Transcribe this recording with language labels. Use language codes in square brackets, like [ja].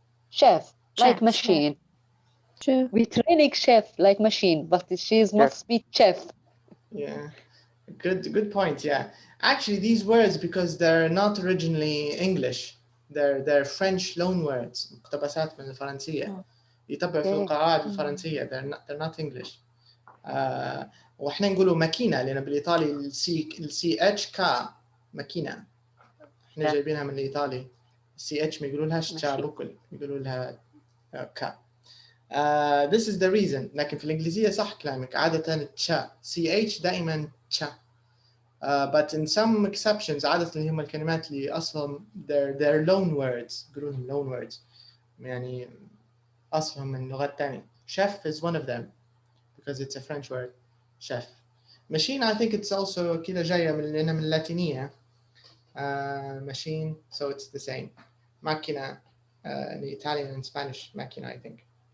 [en] Chef, like machine. Chef. We training chef like machine, but she must be chef. Yeah, good point. Yeah, actually, these words, because they're not originally English, they're French loan words. [ar] مقتبسات من الفرنسية. يتبع في القواعد الفرنسية. [en] They're not English. [ar] وإحنا نقولوا ماكينة لأن بالإيطالي السي اتش كا ماكينة. إحنا جايبينها من الإيطالي. السي اتش ما يقولوا لهاش تشا بكل، يقولوا لها كا. [en] This is the reason. [ar] لكن في الإنجليزية صح كلامك، عادة تشا CH دائما تشا. [en] But in some exceptions [ar] عادة اللي هم الكلمات اللي أصلهم [en] they're loan words، [ar] يقولون [en] loan words، [ar] يعني أصلهم من لغات تانية. [en] Chef is one of them because it's a French word. Chef. Machine I think it's also [ar] كده جاية لأنها من اللاتينية. [en] Machine, so it's the same. Macchina in Italian and Spanish, macchina I think.